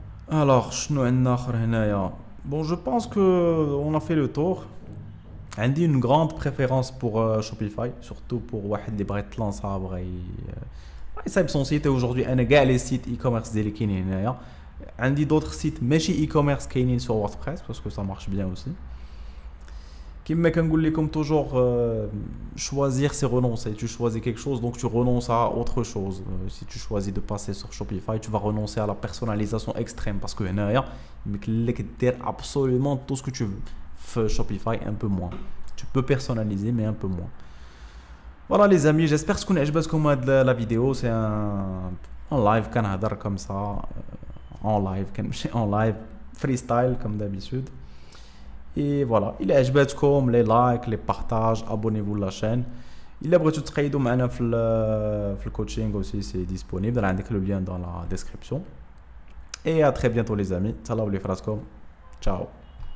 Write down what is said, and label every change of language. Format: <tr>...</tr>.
<fr>alors</fr> <ar>شنو عندنا اخر هنايا</ar> <fr>bon je pense que on a fait le tour.</fr> <ar>عندي</ar> <fr>une grande préférence pour Shopify, surtout pour</fr> <ar>واحد اللي بغى يتلانسا بغى يصايب</ar> <fr>son site.</fr> <ar>aujourd'hui انا كاع لي سيت اي كوميرس ديالي كاينين هنايا. عندي</ar> <fr>d'autres sites</fr> <ar>ماشي اي كوميرس كاينين</ar> <fr>sur WordPress parce que ça marche bien aussi.</fr> <ar>كما كنقول لكم</ar> <fr>toujours, choisir c'est renoncer. Tu choisis quelque chose donc tu renonces à autre chose. Si tu choisis de passer sur Shopify, tu vas renoncer à la personnalisation extrême parce que</fr> <ar>هنايا يمكن دير</ar> <fr>absolument tout ce que tu veux. Shopify un peu moins, tu peux personnaliser mais un peu moins. Voilà les amis, j'espère que</fr> <ar>تكون عجبتكم هاد</ar> <fr>la vidéo. C'est un live</fr> <ar>كنهضر</ar> <fr>comme ça, en live</fr> <ar>كنمشي</ar> <fr>en live freestyle comme d'habitude. Et voilà, il</fr> <ar>عجبتكم</ar> <fr>les likes, les partages, abonnez-vous à la chaîne.</fr> <ar>إلا بغيتو تقيدوا معنا في الcoaching</ar> <fr>aussi, c'est disponible. عندك le lien dans la description. Et à très bientôt les amis.</fr> <ar>تهلاو لي فراسكم.</ar> <fr>Ciao.</fr>